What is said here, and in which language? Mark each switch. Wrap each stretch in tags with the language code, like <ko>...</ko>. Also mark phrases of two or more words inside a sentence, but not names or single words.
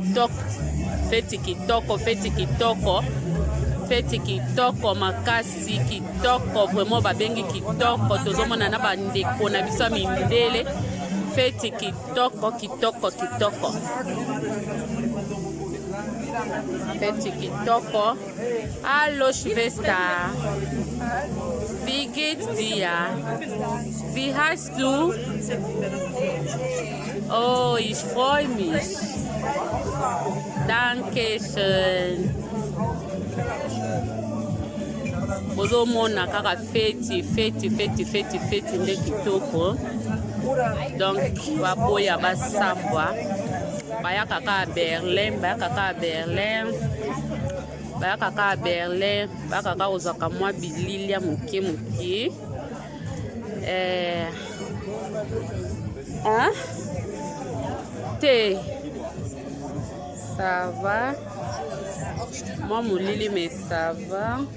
<ln>kitoko makasi kitoko vraiment babengi kitoko tozomona na bandeko na biso mindele feti kitoko feti kitoko allo</ln> <de>Schwester wie geht's dir wie heißt du oh ich freue mich danke schön</de> <ln>bozomona kaka feti nde kitoko donc baboya basambwa bayaka ka Berlin bayaka kozwaka mwa bililia moke te</ln> <fr>ça va moi</fr> <ln>molili</ln> <fr>mais ça va</fr>